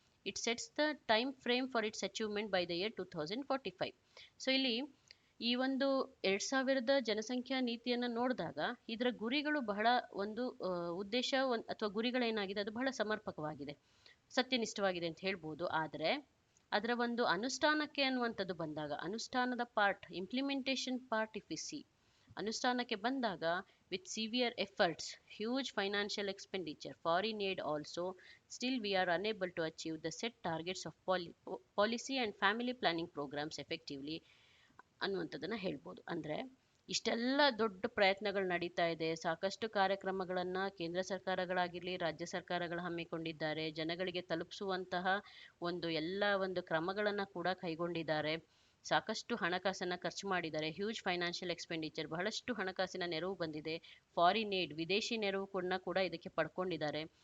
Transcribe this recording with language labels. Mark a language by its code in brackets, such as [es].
[en] It sets the time frame for its achievement by the year 2045. [kn] So ಇಲ್ಲಿ ಈ ಒಂದು 2000ದ ಜನಸಂಖ್ಯಾ ನೀತಿಯನ್ನು ನೋಡಿದಾಗ ಇದರ ಗುರಿಗಳು ಬಹಳ ಒಂದು ಉದ್ದೇಶ ಅಥವಾ ಗುರಿಗಳೇನಾಗಿದೆ ಅದು ಬಹಳ ಸಮರ್ಪಕವಾಗಿದೆ, ಸತ್ಯನಿಷ್ಠವಾಗಿದೆ ಅಂತ ಹೇಳ್ಬೋದು. ಆದರೆ ಅದರ ಒಂದು ಅನುಷ್ಠಾನಕ್ಕೆ ಅನ್ನುವಂಥದ್ದು ಬಂದಾಗ, ಅನುಷ್ಠಾನದ part, [en] implementation part if we see, [kn] ಅನುಷ್ಠಾನಕ್ಕೆ ಬಂದಾಗ [en] with severe efforts, huge financial expenditure, foreign aid also, still we are unable to achieve the set targets of policy and family planning programs effectively [kn] ಅನ್ನುವಂಥದ್ದನ್ನು ಹೇಳ್ಬೋದು. ಅಂದರೆ ಇಷ್ಟೆಲ್ಲ ದೊಡ್ಡ ಪ್ರಯತ್ನಗಳು ನಡೀತಾ ಇದೆ, ಸಾಕಷ್ಟು ಕಾರ್ಯಕ್ರಮಗಳನ್ನು ಕೇಂದ್ರ ಸರ್ಕಾರಗಳಾಗಿರಲಿ ರಾಜ್ಯ ಸರ್ಕಾರಗಳು ಹಮ್ಮಿಕೊಂಡಿದ್ದಾರೆ, ಜನಗಳಿಗೆ ತಲುಪಿಸುವಂತಹ ಎಲ್ಲ ಒಂದು ಕ್ರಮಗಳನ್ನು ಕೂಡ ಕೈಗೊಂಡಿದ್ದಾರೆ, ಸಾಕಷ್ಟು ಹಣಕಾಸನ್ನು ಖರ್ಚು ಮಾಡಿದ್ದಾರೆ, ಹ್ಯೂಜ್ ಫೈನಾನ್ಷಿಯಲ್ ಎಕ್ಸ್ಪೆಂಡಿಚರ್, ಬಹಳಷ್ಟು ಹಣಕಾಸಿನ ನೆರವು ಬಂದಿದೆ, ಫಾರಿನ್ ಏಡ್, ವಿದೇಶಿ ನೆರವು ಕೂಡ ಇದಕ್ಕೆ ಪಡ್ಕೊಂಡಿದ್ದಾರೆ.